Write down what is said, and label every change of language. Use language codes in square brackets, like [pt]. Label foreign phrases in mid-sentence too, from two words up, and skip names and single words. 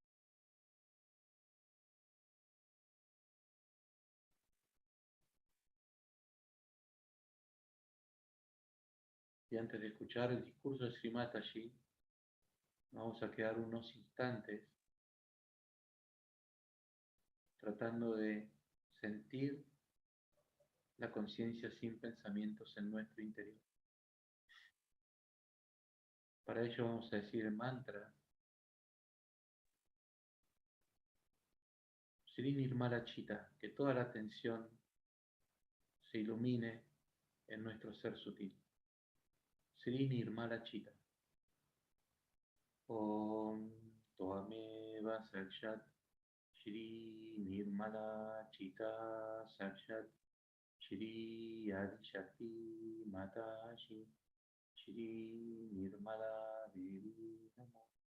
[es] Y antes de escuchar el discurso de Sri Mataji, vamos a quedar unos instantes tratando de sentir la conciencia sin pensamientos en nuestro interior. Para ello vamos a decir el mantra Sri Nirmala Chitta, que toda la atención se ilumine en nuestro ser sutil. Sri Nirmala Chita. [sa] ॐ त्वमेव साक्षात् श्री निर्मल चित्त साक्षात् श्री आदिशक्ति माताजी श्री निर्मला देवी नमो.